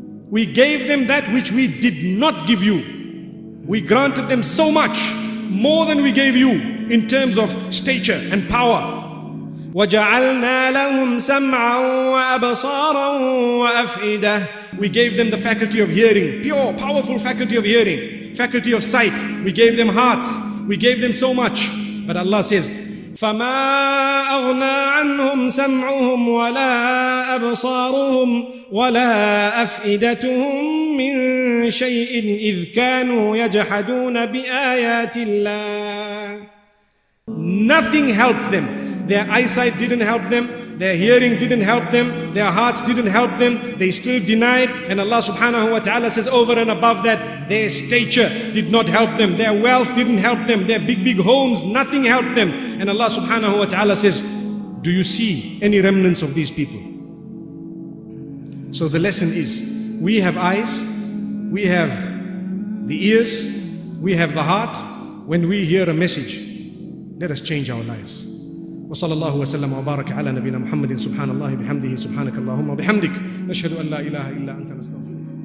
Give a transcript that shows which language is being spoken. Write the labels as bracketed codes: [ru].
[en] We gave them that which we did not give you. We granted them so much, more than we gave you in terms of stature and power. [ar] وَجَعَلْنَا لَهُمْ سَمْعًا وَأَبْصَارًا وَأَفْئِدَةً. [en] We gave them the faculty of hearing, pure, powerful faculty of hearing, faculty of sight. We gave them hearts. We gave them so much. But Allah says, [ar] فَمَا أَغْنَى عَنْهُمْ سَمْعُهُمْ وَلَا أَبْصَارُهُمْ وَلَا أَفْئِدَتُهُمْ مِنْ شَيْءٍ إِذْ كَانُوا يَجْحَدُونَ بِآيَاتِ اللَّهِ. [en] Nothing helped them. Their eyesight didn't help them. Their hearing didn't help them. Their hearts didn't help them. They still denied. And Allah subhanahu wa ta'ala says over and above that, their stature did not help them. Their wealth didn't help them. Their big homes, nothing helped them. And Allah subhanahu wa ta'ala says, do you see any remnants of these people? So the lesson is, we have eyes, we have the ears, we have the heart. When we hear a message, let us change our lives. [ar] وصلى الله وسلم وبارك على نبينا محمد سبحان الله بحمده سبحانك اللهم وبحمدك نشهد أن لا إله إلا أنت نستغفرك.